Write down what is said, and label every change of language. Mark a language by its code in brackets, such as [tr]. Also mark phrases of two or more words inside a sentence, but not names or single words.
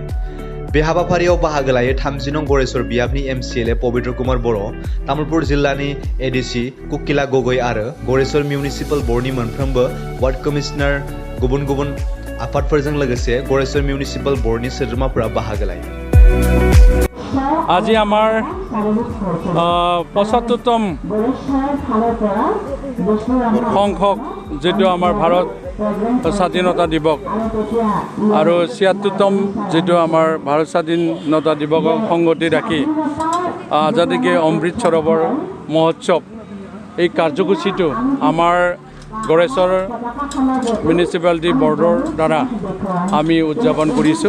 [brx] बे हाबाफारियाव बाहागो लायो 30 नं गरेश्वर बियाबनि MCLA पवित्र कुमार बर', तामुलपुर जिल्लानि ADC कुकिला गगৈ आरो गरेश्वर म्युनिसिपल बोर्डनि मोनफ्रोमबो वार्ड कमिशनार गुबुन गुबुन आफादफोरजों लोगोसे गरेश्वर म्युनिसिपल बोर्डनि सोद्रोमाफोरा बाहागो लायो। [as] আজি আমাৰ ৭৫তম সংখ্যক যেটো আমাৰ ভাৰত স্বাধীনতা দিৱস আৰু ৭৬তম যেটো আমাৰ ভাৰত স্বাধীনতা দিৱসক সংগতি ৰাখি আজাদী কে অমৃত সৰোবৰ মহোৎসৱ এই কাৰ্যসূচীটো আমাৰ গড়েশ্বৰ মিউনিচিপালিটি বৰ্ডৰ দ্বাৰা আমি উদযাপন কৰিছোঁ।